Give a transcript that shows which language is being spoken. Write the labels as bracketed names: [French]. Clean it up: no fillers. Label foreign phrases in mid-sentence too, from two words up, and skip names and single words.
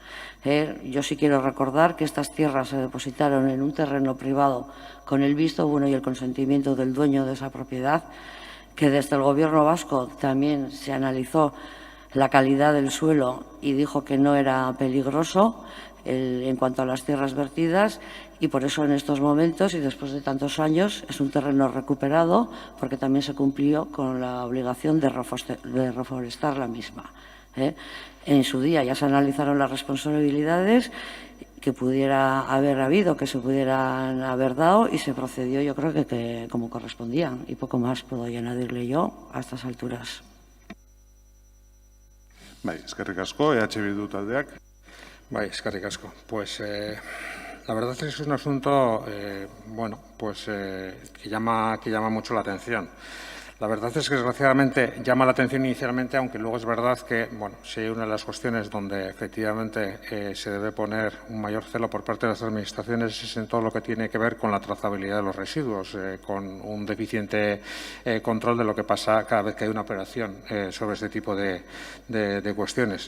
[Spanish] Yo sí quiero recordar que estas tierras se depositaron en un terreno privado con el visto bueno y el consentimiento del dueño de esa propiedad, que desde el Gobierno vasco también se analizó la calidad del suelo y dijo que no era peligroso en cuanto a las tierras vertidas y por eso en estos momentos y después de tantos años es un terreno recuperado porque también se cumplió con la obligación de reforestar la misma. En su día ya se analizaron las responsabilidades que pudiera haber habido, que se pudieran haber dado y se procedió yo creo que como correspondían y poco más puedo añadirle yo a estas alturas. [Basque] Bai, eskerrik asko, EH Bildu taldeak. Bai, eskerrik asko. [Spanish] Pues la verdad es que es un asunto, bueno, pues que llama mucho la atención. La verdad es que desgraciadamente llama la atención inicialmente, aunque luego es verdad que, bueno, si hay una de las cuestiones donde efectivamente se debe poner un mayor celo por parte de las administraciones es en todo lo que tiene que ver con la trazabilidad de los residuos, con un deficiente control de lo que pasa cada vez que hay una operación sobre este tipo de cuestiones.